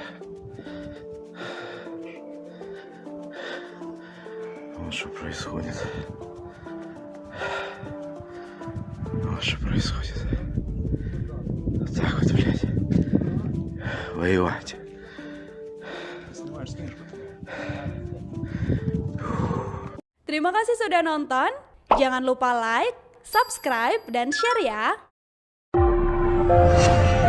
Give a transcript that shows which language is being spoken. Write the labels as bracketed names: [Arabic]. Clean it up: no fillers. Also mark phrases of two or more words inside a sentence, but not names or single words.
[Russian] Вот что происходит. Вот что происходит. Вот так вот, блядь. Воевать. [Indonesian] Terima kasih sudah nonton. Jangan lupa [English] like, subscribe, [Indonesian] dan share ya.